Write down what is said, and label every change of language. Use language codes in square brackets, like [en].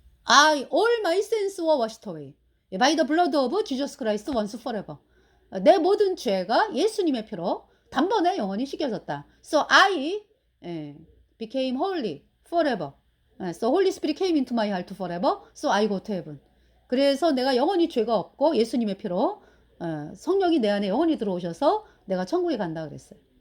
[en] All my sins were washed away by the blood of Jesus Christ once forever. [ko] 내 모든 죄가 예수님의 피로 단번에 영원히 씻겨졌다. [en] So I became holy forever. So Holy Spirit came into my heart forever. So I go to heaven. [ko] 그래서 내가 영원히 죄가 없고 예수님의 피로 성령이 내 안에 영원히 들어오셔서 내가 천국에 간다 그랬어요.